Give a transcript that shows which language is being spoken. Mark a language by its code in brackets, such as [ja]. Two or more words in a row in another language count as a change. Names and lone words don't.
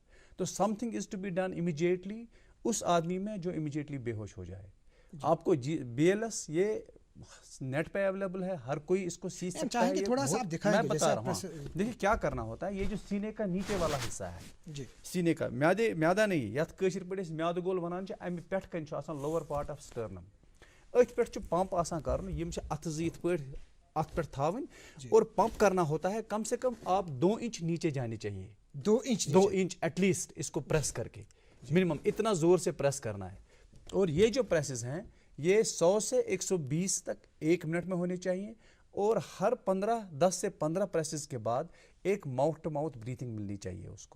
[hi] तो [en] something is to be done immediately [hi] उस आदमी में जो इमीडिएटली बेहोश हो जाए। आपको BLS ये नेट पे अवेलेबल है, हर कोई इसको सीख सकता है। चाहेंगे ये थोड़ा सा बहुत- आप दिखाएंगे, मैं बता जैसे रहा हूँ। आप देखिए क्या करना होता है, ये जो सीने का नीचे वाला हिस्सा है, जी सीने का म्यादा नहीं, [ks] यथ कशिर पे म्याद गोल वनान अमि पेठ कन [en] lower part of sternum, [ks] अथ पे पंप आसान करन, यम अथ ज यथ पे अथ पे थावन [hi] और पंप करना होता है। कम से कम आप 2 इंच नीचे जाने चाहिए, 2 इंच 2 [en] inch atleast, [hi] इसको प्रेस करके मिनिमम इतना जोर से प्रेस करना है। और ये जो प्रेसेस हैं ये 100 से 120 तक 1 मिनट में होने चाहिए, और हर 10 से 15 प्रेसेस के बाद एक [en] mouth to mouth breathing [hi] मिलनी चाहिए उसको।